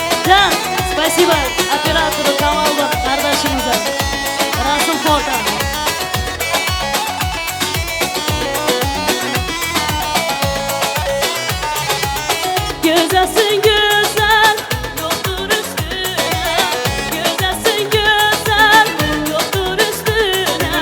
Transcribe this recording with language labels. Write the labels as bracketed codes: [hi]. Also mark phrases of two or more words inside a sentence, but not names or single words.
[ru] Can, спасибо оператору [tr] Kamal'da kardeşimize. Rasım Foka. Güzelsin güzel, yoktur üstüne. Güzelsin güzel, yoktur üstüne.